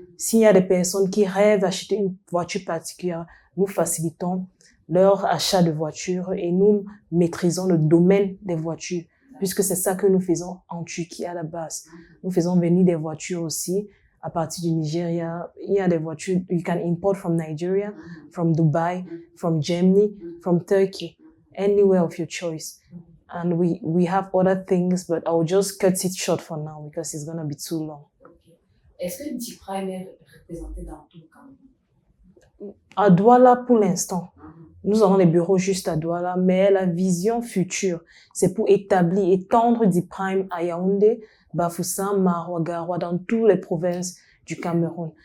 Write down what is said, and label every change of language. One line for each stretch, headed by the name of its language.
French: S'il y a des personnes qui rêvent d'acheter une voiture particulière, nous facilitons leur achat de voitures et nous maîtrisons le domaine des voitures, puisque c'est ça que nous faisons en Turquie à la base. Nous faisons venir des voitures aussi à partir du Nigeria. Il y a des voitures,
English: you can import from Nigeria, from Dubai, from Germany, from Turkey, anywhere of your choice. And we have other things, but I'll just cut it short for now because it's going to be too long. Okay.
French: Est-ce que D-Prime est représenté dans tout le Cameroun? À Douala, pour l'instant. Nous avons des bureaux juste à Douala, mais la vision future, c'est pour étendre D-Prime à Yaoundé, Bafoussam, Maroua, Garoua, dans toutes les provinces du Cameroun.